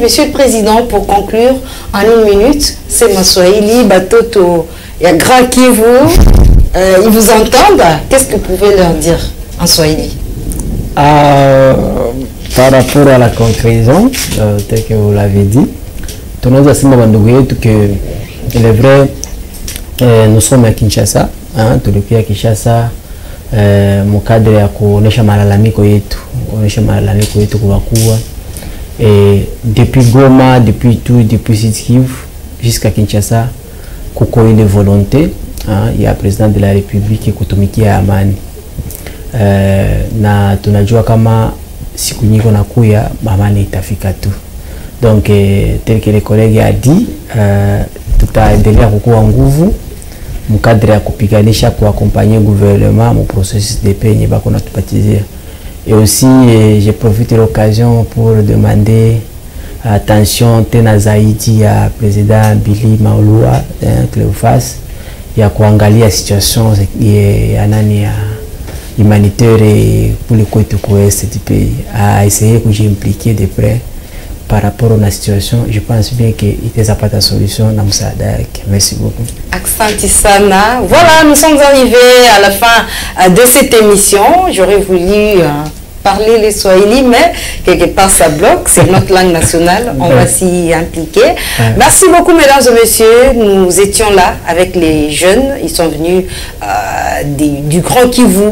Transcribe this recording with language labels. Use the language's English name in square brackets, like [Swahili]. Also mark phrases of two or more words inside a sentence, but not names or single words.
[French] Monsieur le Président, pour conclure, en une minute, c'est Maswahili, Batoto, il y a Grand Kivu, ils vous entendent. Qu'est-ce que vous pouvez leur dire en Swahili? Par rapport à la conclusion, tel que vous l'avez dit, que il est vrai, nous sommes à Kinshasa, [Swahili] tulikuwa Kinshasa, mu cadre ya kuonesha malalamiko yetu, kwa wakubwa, [French] depuis Goma, depuis tout, depuis Sud Kivu jusqu'à Kinshasa, [Swahili] kuko ile volonté ya [French] président de la République [Swahili] kutumikia amani, na tunajua kama siku nyingi nakuya amani itafika tu. Donc tel que les collègues a dit, tutaendelea kukua nguvu mkadri ya kupiganisha kuaccompagner [French] gouvernement mon processus de paix [Swahili] bako natupatizia. [French] Et aussi j'ai profité de l'occasion pour demander attention [Swahili] tena zaidi ya [French] président Billy Maolua Cléophas [Swahili] ya kuangalia [French] situation [Swahili] ya nani ya [French] humanitaire pour le côté ouest du pays, à essayer de s'impliquer de près par rapport à la situation. Je pense bien qu'il n'y a pas de solution. Merci beaucoup. [Swahili] Aksanti sana. [French] Voilà, nous sommes arrivés à la fin de cette émission. J'aurais voulu parler les Swahili, mais quelque part ça bloque. C'est notre langue nationale. On va s'y impliquer. Merci beaucoup, mesdames et messieurs. Nous étions là avec les jeunes. Ils sont venus du Grand Kivu.